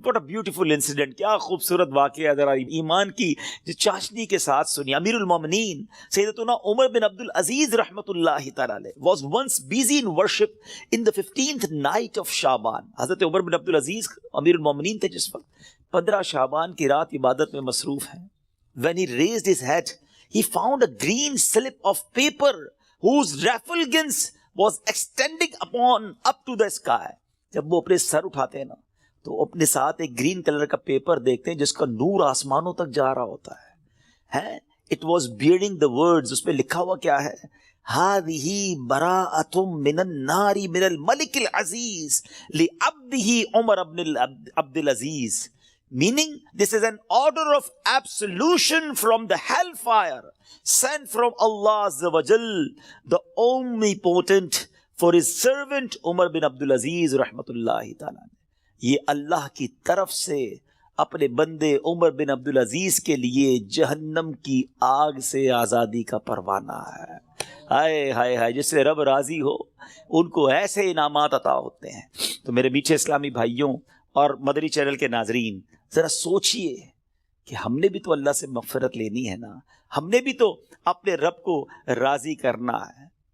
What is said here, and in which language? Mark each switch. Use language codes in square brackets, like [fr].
[en] what a beautiful incident, [ur] کیا خوبصورت واقعہ ذرا ایمان کی جو چاشنی کے ساتھ سنی. [en] امیر المومنین سیدتنا عمر بن عبد العزیز رحمۃ اللہ تعالی علیہ was once busy in worship in the 15th night of شعبان. [ur] حضرت عمر بن عبد العزیز امیر المومنین تھے جس وقت 15 شعبان کی رات عبادت میں مصروف ہیں. [en] When he raised his head, he found a green slip of paper whose refulgence was extending up to the sky. [ur] جب وہ اپنے سر اٹھاتے ہیں نا تو اپنے ساتھ ایک گرین کلر کا پیپر دیکھتے ہیں جس کا نور آسمانوں تک جا رہا ہوتا ہے. [en] It was bearing the words، [ur] اس پہ لکھا ہوا کیا ہے؟ [ar] هذه براءة من النار من الملك العزيز لعبده عمر بن عبد العزيز. [en] Meaning, this is an order of absolution from the hellfire sent from Allah Azza wa Jal, the Omnipotent, for his servant Umar bin Abdul Aziz rahmatullahi ta'ala. [ur] یہ اللہ کی طرف سے اپنے بندے عمر بن عبد العزیز کے لیے جہنم کی آگ سے آزادی کا پروانہ ہے. ہائے ہائے ہائے، جس سے رب راضی ہو ان کو ایسے انعامات عطا ہوتے ہیں. تو میرے میٹھے اسلامی بھائیوں اور مدنی چینل کے ناظرین، ذرا سوچئے کہ ہم نے بھی تو اللہ سے مغفرت لینی ہے نا، ہم نے بھی تو اپنے رب کو راضی کرنا ہے.